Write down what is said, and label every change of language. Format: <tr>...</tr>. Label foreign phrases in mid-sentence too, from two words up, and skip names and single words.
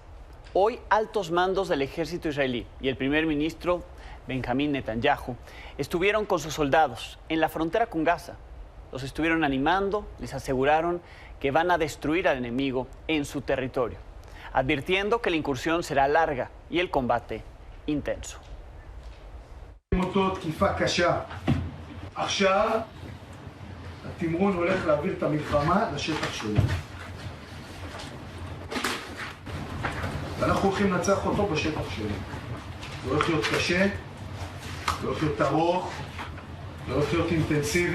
<es>Hoy, altos mandos del ejército israelí y el primer ministro Benjamín Netanyahu estuvieron con sus soldados en la frontera con Gaza. Los estuvieron animando, les aseguraron que van a destruir al enemigo en su territorio, advirtiendo que la incursión será larga y el combate intenso.</es> <he>ואנחנו הולכים לנצח אותו בשטח שלו. זה הולך להיות קשה, זה הולך להיות ארוך, זה הולך להיות אינטנסיבי.</he>